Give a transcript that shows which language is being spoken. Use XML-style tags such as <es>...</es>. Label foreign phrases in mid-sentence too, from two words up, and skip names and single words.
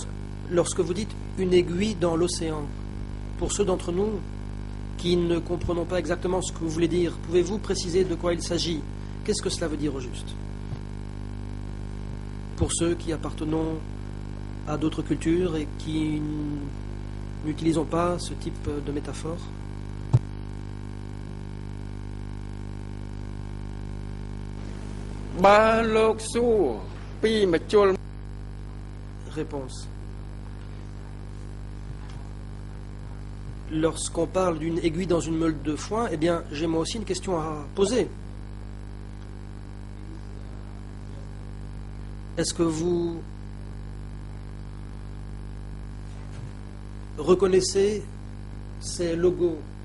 <fr>Lorsque vous dites une aiguille dans l'océan, pour ceux d'entre nous qui ne comprenons pas exactement ce que vous voulez dire, pouvez-vous préciser de quoi il s'agit? Qu'est-ce que cela veut dire au juste? Pour ceux qui appartenons à d'autres cultures et qui n'utilisons pas ce type de métaphore.</fr> <km>បើលោកសួរពីម្ជុល</km> <fr>Réponse. Lorsqu'on parle d'une aiguille dans une meule de foin, eh bien, j'ai moi aussi une question à poser. Est-ce que vous reconnaissez ces logos?</fr>